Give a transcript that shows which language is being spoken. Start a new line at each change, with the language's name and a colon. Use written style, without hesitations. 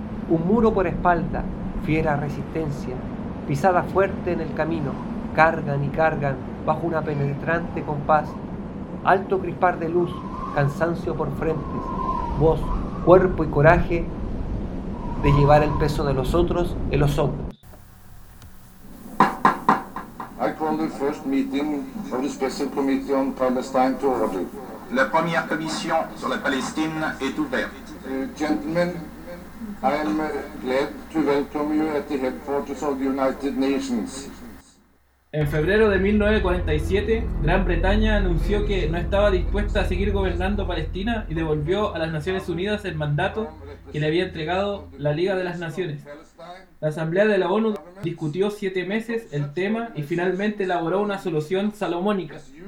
Spanish: Un muro por espalda, fiera resistencia, pisada fuerte en el camino, cargan y cargan bajo una penetrante compás. Alto crispar de luz, cansancio por frentes, voz, cuerpo y coraje, de llevar el peso de los otros en los hombros.
English: I call the first meeting of the Special Committee on Palestine to order.
French: La première commission sur la Palestine est ouverte.
English: Gentlemen, I am glad to welcome you at the headquarters of the United Nations.
Spanish: En febrero de 1947, Gran Bretaña anunció que no estaba dispuesta a seguir gobernando Palestina y devolvió a las Naciones Unidas el mandato que le había entregado la Liga de las Naciones. La Asamblea de la ONU discutió 7 meses el tema y finalmente elaboró una solución salomónica.